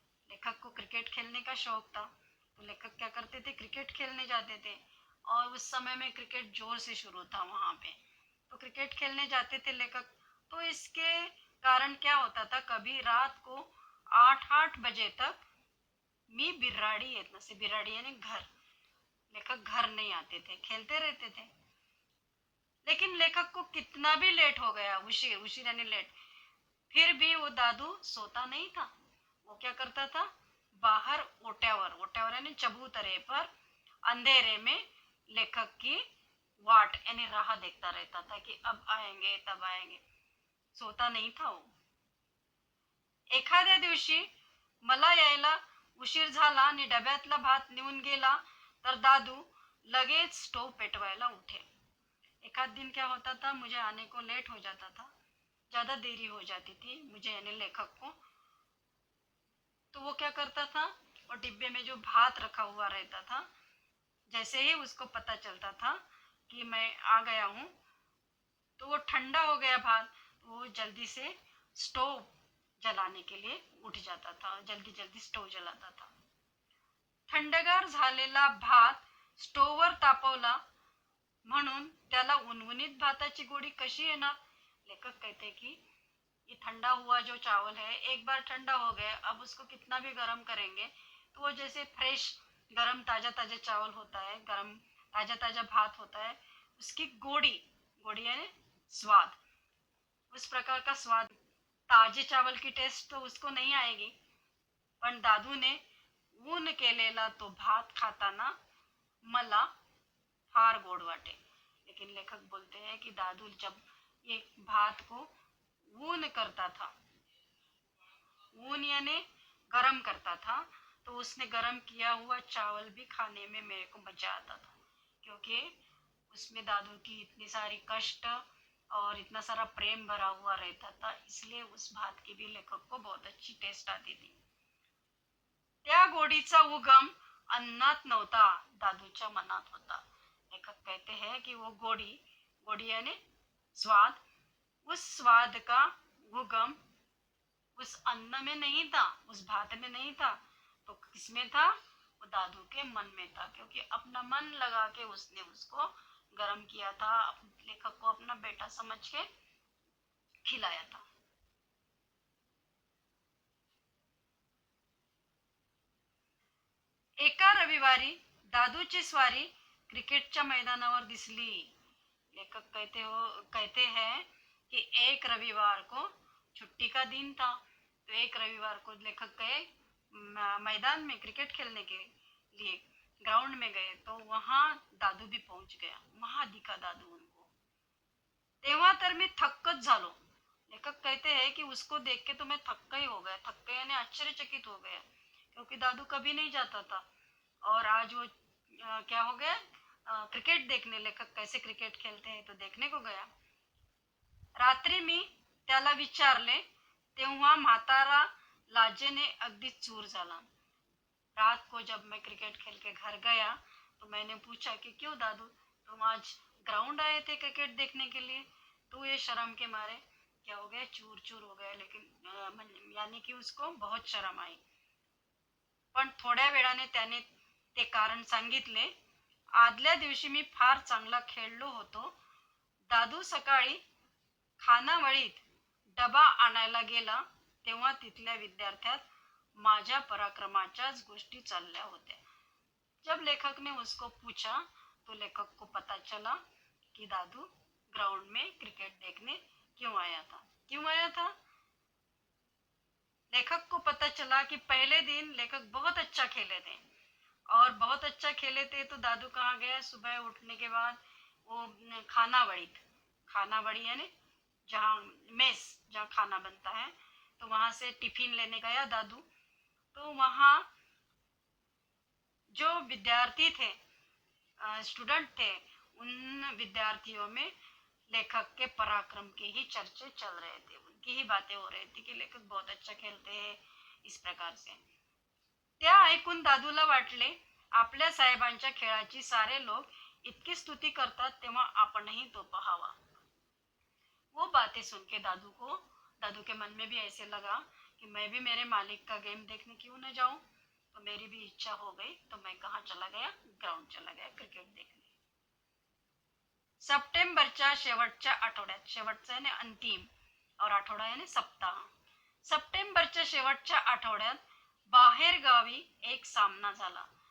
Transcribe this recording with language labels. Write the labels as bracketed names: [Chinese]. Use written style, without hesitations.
[Hindi] लेखक को क्रिकेट खेलने का शौक था, तो लेखक क्या करते थे, क्रिकेट खेलने जाते थे। और उस समय में क्रिकेट जोर से शुरू था वहाँ पे, तो क्रिकेट खेलने जाते थे लेखक। तो इसके कारण क्या होता था, कभी रात को 8-8 बजे तक [Marathi] मी बिराड़ी येत नसे, [Hindi] बिराड़ी यानी घर, लेखक घर नहीं आते थे, खेलते रहते थे। लेकिन लेखक को कितना भी लेट हो गया, उशीर उशीर यानी लेट, फिर भी वो दादू सोता नहीं था। वो क्या करता था, बाहर ओट्यावर, ओट्यावर यानी चबूतरे पर अंधेरे में लेखक की वाट यानी राह देखता रहता था कि अब आएंगे तब आएंगे, सोता नहीं था वो। [Marathi] एखाद्या दिवशी मला यायला उशीर झाला आणि डब्यातला भात निघून गेला तर दादू लगेच स्टोव पेटवायला उठे। [Hindi] एक आध दिन क्या होता था, मुझे आने को लेट हो जाता था, ज़्यादा देरी हो जाती थी मुझे यानी लेखक को, तो वो क्या करता था, और डिब्बे में जो भात रखा हुआ रहता था, जैसे ही उसको पता चलता था कि मैं आ गया हूँ, तो वो ठंडा हो गया भात, वो जल्दी से स्टोव जलाने के लिए उठ जाता था, जल्दी जल्दी स्टोव जलाता था। [Marathi] थंडगार झालेला भात स्टोववर तापवला म्हणून त्याला उनवुनीत भाताची गोडी कशी येणार। [Hindi] लेखक कहते कि ये ठंडा हुआ जो चावल है, एक बार ठंडा हो गया, अब उसको कितना भी गर्म करेंगे तो वो जैसे फ्रेश गरम ताजा ताजा चावल होता है, गरम ताजा ताजा भात होता है, उसकी गोड़ी, गोड़ी यानी स्वाद, उस प्रकार का स्वाद, ताजे चावल की टेस्ट तो उसको नहीं आएगी। [Marathi] पण दादू ने ऊन केलेला तो भात खाताना मला फार गोड वाटे। [Hindi] लेकिन लेखक बोलते हैं कि दादू जब ये भात को ऊन करता था, ऊन यानी गरम करता था, तो उसने गरम किया हुआ चावल भी खाने में मेरे को मजा आता था, क्योंकि उसमें दादू की इतनी सारी कष्ट और इतना सारा प्रेम भरा हुआ रहता था, इसलिए उस भात की भी लेखक को बहुत अच्छी टेस्ट आती थी। [Marathi] त्या गोडीचा उगम अन्नात नव्हता, दादूच्या मनात होता। [Hindi] लेखक कहते हैं कि वो गोड़ी, गोड़ी यानी स्वाद, उस स्वाद का उगम उस अन्न में नहीं था, उस भात में नहीं था, तो किसमें था, वो दादू के मन में था, क्योंकि अपना मन लगा के उसने उसको गर्म किया था, लेखक को अपना बेटा समझ के खिलाया था। [Marathi] एका रविवारी दादूची स्वारी क्रिकेटच्या मैदानावर दिसली। [Hindi] लेखक कहते हैं कि एक रविवार को छुट्टी का दिन था, तो एक रविवार को लेखक गए मैदान में क्रिकेट खेलने के लिए, ग्राउंड में गए, तो वहाँ दादू भी पहुंच गया, वहाँ दिखा दादू उनको। [Marathi] तेव्हा तर मी थक्कच झालो। [Hindi] लेखक कहते हैं कि उसको देख के तो मैं थक्का ही हो गया, थक्का यानी आश्चर्यचकित हो गया, क्योंकि दादू कभी नहीं जाता था, और आज वो क्या हो गया, क्रिकेट देखने, लेखक कैसे क्रिकेट खेलते हैं तो देखने को गया। [Marathi] रात्री मी त्याला विचारले तेव्हा म्हातारा लाजेने अगदी चूर झाला। [Hindi] रात को जब मैं क्रिकेट खेल के घर गया तो मैंने पूछा कि क्यों दादू, तुम आज ग्राउंड आए थे क्रिकेट देखने के लिए, तो ये शर्म के मारे क्या हो गया, चूर चूर हो गया, लेकिन यानी कि उसको बहुत शर्म आई। [Marathi] पण थोड्या वेळाने त्याने ते कारण सांगितले, आदल्या दिवशी मी फार चांगला खेळलो होतो। दादू सकाळी खानावळीत डबा आणायला गेला तेव्हा तिथल्या विद्यार्थ्यात माझ्या पराक्रमाच्याच गोष्टी चालल्या होत्या। [Hindi] जब लेखक ने उसको पूछा तो लेखक को पता चला कि दादू ग्राउंड में क्रिकेट देखने क्यों आया था, क्यों आया था। लेखक को पता चला कि पहले दिन लेखक बहुत अच्छा खेले थे, और बहुत अच्छा खेले थे तो दादू कहाँ गया, सुबह उठने के बाद वो खानावड़ी यानी जहाँ मेस, जहाँ खाना बनता है, तो वहाँ से टिफिन लेने गया दादू। तो वहाँ जो विद्यार्थी थे, स्टूडेंट थे, उन विद्यार्थियों में लेखक के पराक्रम के ही चर्चे चल रहे थे, उनकी ही बातें हो रही थी कि लेखक बहुत अच्छा खेळते हैं, इस प्रकार से। [Marathi] त्या ऐकून दादूला वाटले, आपल्या साहेबांच्या खेळाची सारे लोक इतकी स्तुती करतात तेव्हा आपणही तो पहावा। [Hindi] वो बातें सुन के दादू के मन में भी ऐसे लगा कि मैं भी मेरे मालिक का गेम देखने क्यों न जाऊं। तो मेरी भी इच्छा हो गई, तो मैं कहाँ चला गया, ग्राउंड चला गया क्रिकेट देखने। [Marathi] सप्टेंबरच्या शेवटच्या आठवड्यात, शेवटचा [Hindi] यानी अंतिम और [Marathi] आठवडा [Hindi] यानी सप्ताह, [Marathi] सप्टेंबरच्या शेवटच्या आठवड्यात बाहेर गावी एक सामना झाला।